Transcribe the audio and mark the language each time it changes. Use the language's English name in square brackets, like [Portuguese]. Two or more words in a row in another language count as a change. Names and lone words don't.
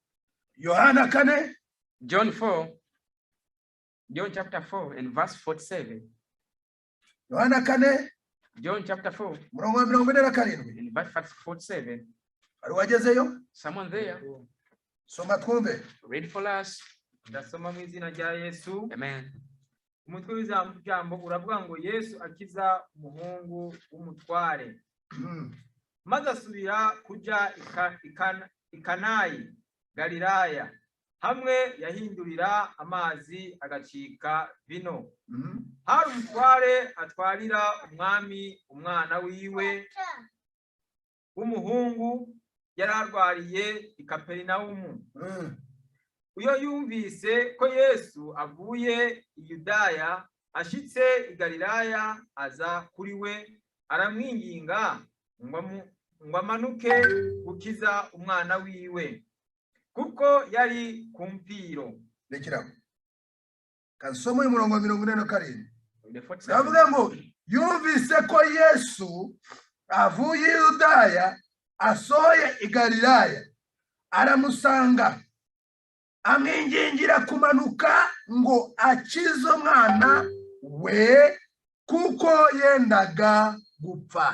[English] John 4. John chapter 4 and verse 47. John chapter 4 in verse 47. Someone there? Read for us. [Rundi] Ndasoma mu izina rya Yesu. Amen. Umutwe w'ijambo uravuga ngo Yesu akiza umuhungu w'umutware. Maze asubira kuja ikanayi Galilaya, hamwe yahindurira amazi agacika vino. Hari umutware atwarira umwami umwana wiwe w'umuhungu yararwariye i Kaperinaumu. Uyo yumvise ko Yesu avuye i Yudaya ashitse i Galilaya, aza kuri we aramwinginga ngo amanuke gukiza umwana wiwe, kuko yari ku mpfiro. Rekera kasomo y'umurongo 47. Ndavuga ngo yumvise ko Yesu avuye i Yudaya asohoye i Galilaya, aramusanga amwingingira kumanuka ngo akize umwana we, kuko yendaga gupfa.